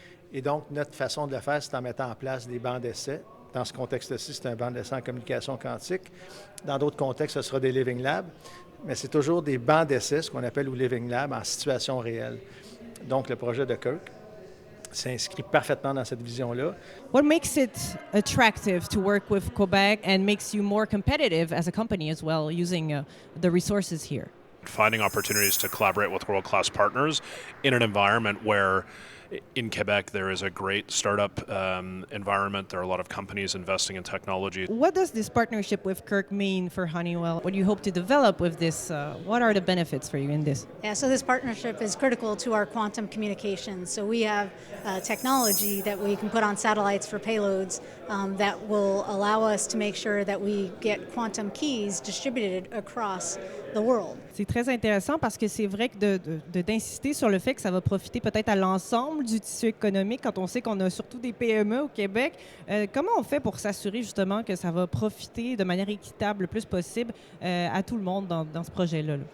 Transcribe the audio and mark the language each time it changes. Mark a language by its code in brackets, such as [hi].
[fr] Et donc, notre façon de le faire, c'est en mettant en place des bancs d'essai. Dans ce contexte-ci, c'est un banc d'essai en communication quantique. Dans d'autres contextes, ce sera des Living Labs. Mais c'est toujours des bancs d'essai, ce qu'on appelle ou Living Lab, en situation réelle. Donc, le projet de Kirk s'inscrit parfaitement dans cette vision-là. [en] What makes it attractive to work with Quebec and makes you more competitive as a company as well, using the resources here? Finding opportunities to collaborate with world-class partners in an environment where in Quebec there is a great startup environment. There are a lot of companies investing in technology. What does this partnership with Kirk mean for Honeywell? What do you hope to develop with this? What are the benefits for you in this? Yeah, so this partnership is critical to our quantum communications. So we have technology that we can put on satellites for payloads that will allow us to make sure that we get quantum keys distributed across the world. [fr] C'est très intéressant parce que c'est vrai que d'insister sur le fait que ça va profiter peut-être à l'ensemble l'ensemble du tissu économique quand on sait qu'on a surtout des PME au Québec. Comment on fait pour s'assurer justement que ça va profiter de manière équitable le plus possible à tout le monde dans ce projet-là?